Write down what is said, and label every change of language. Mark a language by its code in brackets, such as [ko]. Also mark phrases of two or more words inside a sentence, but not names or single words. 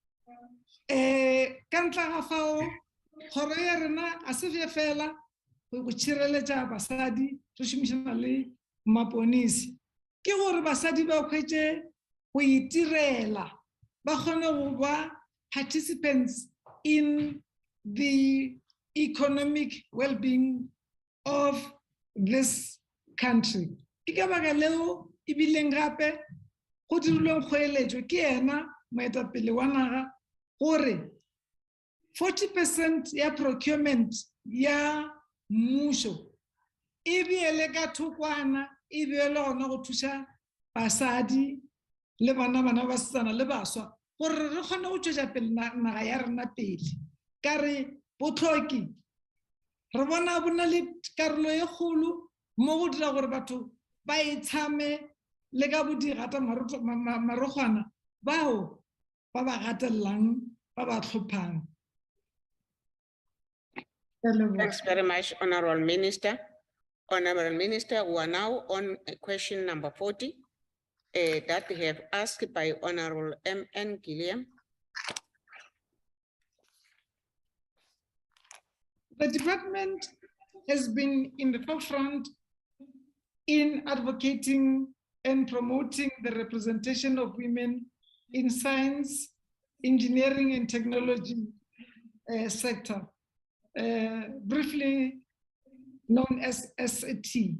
[nso] Ka ntla ga fao kgoro ya rena a se fela go tšhireletša basadi re šomišana le maponisi. Ke gore basadi ba hwetše go itirela ba kgone go ba [en] participants in the economic well-being of this country. [nso] Ke ka baka leo e bileng gape go dirilweng kgoeletšo ke ena moetapele wa naga gore 40% ya procurement ya mmušo e beele ka thokwana, e beele gona go thuša basadi le bana ba basetsana le baswa gore re kgone go tšwetša pele naga ya rena pele. [tn] Ka re botlhoki re bona bo na le karolo e kgolo mo go dira gore batho ba itshame le ka bodigata marokgwana bao ba ba gatelelang ba ba tlhophang. [en] Thanks very much, Honorable Minister. Honorable Minister, we are now on question number 40. that they have asked by Honorable M.N. Gilliam. The department has been in the forefront in advocating and promoting the representation of women in science, engineering, and technology sector, briefly known as SAT.